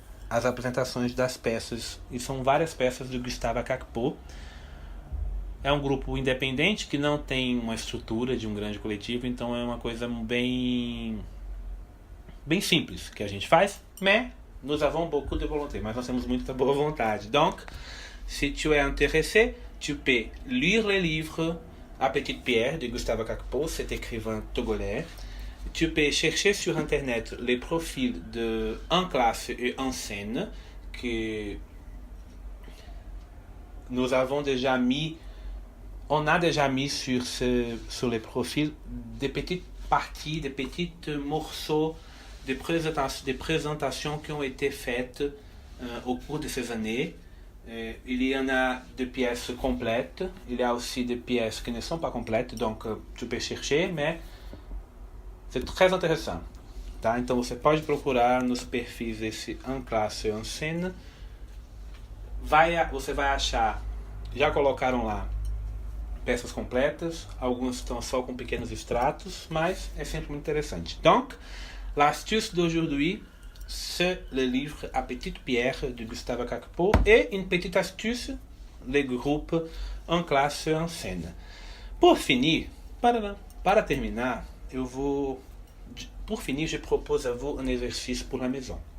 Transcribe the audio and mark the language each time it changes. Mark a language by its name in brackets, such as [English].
[Portuguese] as apresentações das peças. E são várias peças do Gustave Kakpo. É um grupo independente que não tem uma estrutura de um grande coletivo, então é uma coisa bem simples que a gente faz, [French] mais nous avons beaucoup de volonté, [Portuguese] mas nós temos muita boa vontade. [French] Donc, si tu es intéressé, tu peux lire le livre A Petite Pierre de Gustave Kakpo, cet écrivain togolais. Tu peux chercher sur internet les profils de En classe et en scène que nous avons déjà mis. On a déjà mis sur les profils des petites parties, des petits morceaux de présentations qui ont été faites au cours de ces années. Il y en a de pièces complètes, il y a aussi des pièces qui ne sont pas complètes, donc tu peux chercher, mais c'est très intéressant. [Portuguese] Tá? Então você pode procurar nos perfis esse En classe et en scène. Você vai achar, já colocaram lá peças completas, alguns estão só com pequenos extratos, mas é sempre muito interessante. [French] Donc, l'astuce d'aujourd'hui, c'est le livre A Petite Pierre de Gustave Kakpo et une petite astuce, le groupe En classe et en scène. Pour finir, [Portuguese] para terminar, [French] je propose à vous un exercice pour la maison.